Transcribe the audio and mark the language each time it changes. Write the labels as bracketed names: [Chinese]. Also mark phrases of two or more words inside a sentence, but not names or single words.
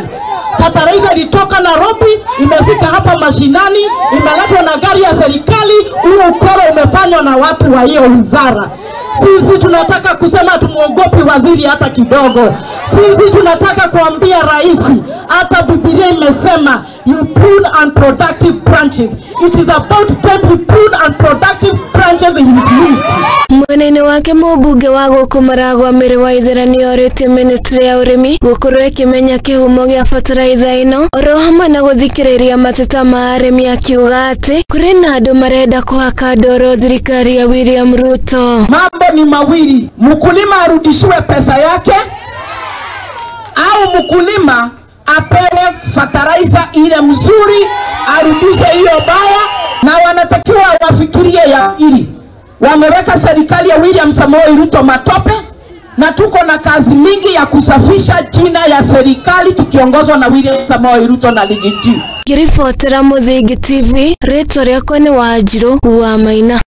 [Swahili] Bataraitha ilitoka Nairobi, imefika hapa mashinani, imeletwa na gari ya serikali, huo ukoro umefanywa na watu wa hiyo wizara. Sisi tunataka kusema tumuogopi waziri hata kidogo. Sisi tunataka kuambia rais, hata Biblia imesema [English] you prune unproductive branches. It is about time he prune unproductive branches in his ministry. [Kikuyu] Mwenene wake mubunge wa guku Maragwa Mbere wa ithirani orite ministry ya Urimi gukorwo ikimenya kihumo gia bataraitha ino, oro hamwe na guthikiriria mateta ma arimi akiuga ati kuri na andu marenda kuhaka ndoro thirikari ya William Ruto. [Swahili] Mambo ni mawili, mkulima arudishiwe pesa yake au mkulima apewe fertilizer ile mzuri, arudishe hiyo baya. Na wanatakiwa wafikirie ya hili. Wameweka serikali ya William Samoei Ruto matope, na tuko na kazi mingi ya kusafisha jina ya serikali tukiongozwa na William Samoei Ruto na Ligi G. [Kikuyu] Kirifotera Muthingi TV, ritwa riakwa ni Wanjiru wa Maina.